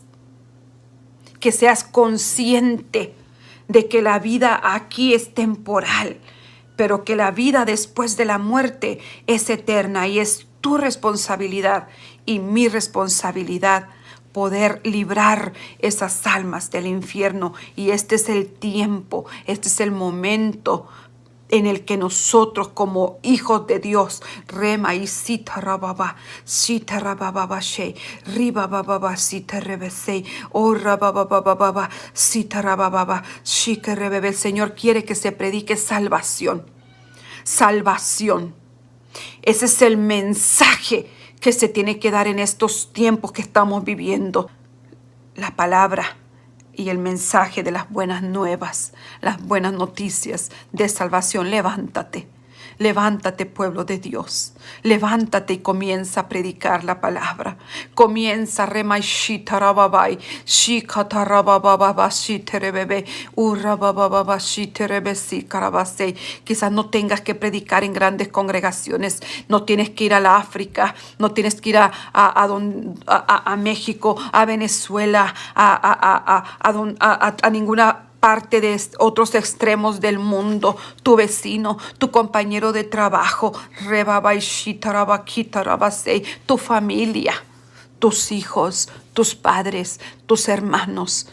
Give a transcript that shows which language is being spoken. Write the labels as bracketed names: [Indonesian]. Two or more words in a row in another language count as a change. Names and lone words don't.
[Spanish] Que seas consciente de que la vida aquí es temporal, pero que la vida después de la muerte es eterna y es tu responsabilidad y mi responsabilidad poder librar esas almas del infierno. Y este es el tiempo, este es el momento en el que nosotros como hijos de Dios, rema y sita rababa she, riba baba sita rebese, o rababa sita rababa, shike rebebe. El Señor quiere que se predique salvación. Salvación. Ese es el mensaje que se tiene que dar en estos tiempos que estamos viviendo. La palabra y el mensaje de las buenas nuevas, las buenas noticias de salvación. Levántate. Levántate, pueblo de Dios. Levántate y comienza a predicar la palabra. Comienza remaishitarababai, shikatarabababashiterebebe, urabababashiterebesikarabasei. Quizás no tengas que predicar en grandes congregaciones. No tienes que ir a la África. No tienes que ir a México, a Venezuela, a ninguna parte de otros extremos del mundo. Tu vecino, tu compañero de trabajo, tu familia, tus hijos, tus padres, tus hermanos.